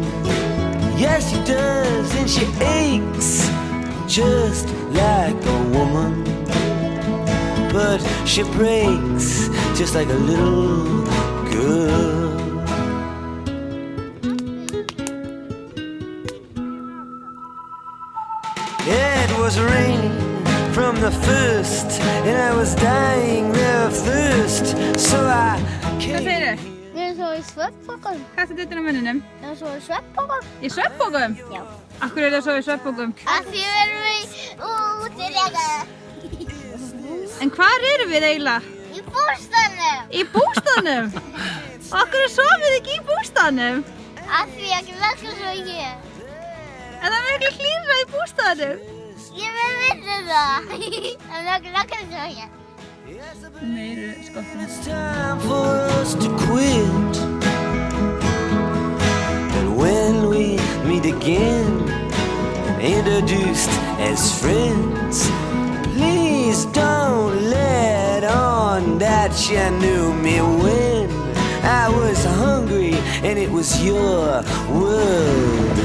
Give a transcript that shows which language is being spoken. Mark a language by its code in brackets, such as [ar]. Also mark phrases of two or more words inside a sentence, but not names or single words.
[en] Yes, she does, and she aches just like a woman, but she breaks just like a little girl. It was raining from the first, and I was dying of thirst, so I [is] Hvað segir þau? Við erum svo í svefnpokum. Hvað er þetta á munninum? Við erum svo í svefnpokum. Í svefnpokum? Já. Akkur er það svo í svefnpokum? Af því við erum í útilega. En hvar erum við eiginlega? Í bústaðnum. Í bústaðnum? Akkur sofið ekki í bústaðnum? Af því að ég lakka svo hér. En það er miklu hlýrra í bústaðnum. Ég veit það. En ég lakka svo hér. Meiri skottum. [en] It's time for us to quit. And when we meet again, introduced as friends, please don't let on that you knew me when I was hungry and it was your world.